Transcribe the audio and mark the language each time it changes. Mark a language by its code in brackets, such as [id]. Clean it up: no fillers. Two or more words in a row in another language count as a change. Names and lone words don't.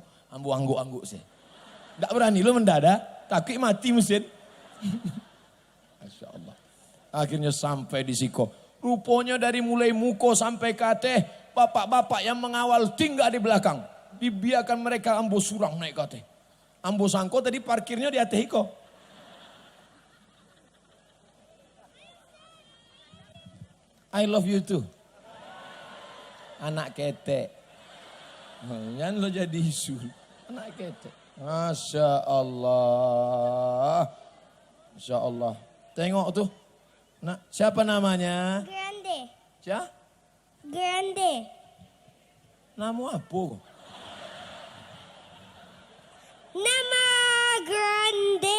[min] Ambo angguk-angguk sih. [id] Enggak berani lo mendadak, takut mati mesin. [ar] ما شاء الله. [id] Akhirnya sampai di Siko. Rupanya dari mulai muko sampai kate, bapak-bapak yang mengawal tinggal di belakang. [min] Dibiarkan mereka ambo surang naik kate. Ambo sangko tadi parkirnya di atas Hiko. [en] I love you too. [id] Anak ketek. Jangan lo jadi isu. Anak ketek. [ar] ما شاء الله. ما شاء الله. [id] Tengok tuh. Nah, siapa namanya? Grande. Siapa? Grande. Nama apa? Nama Grande.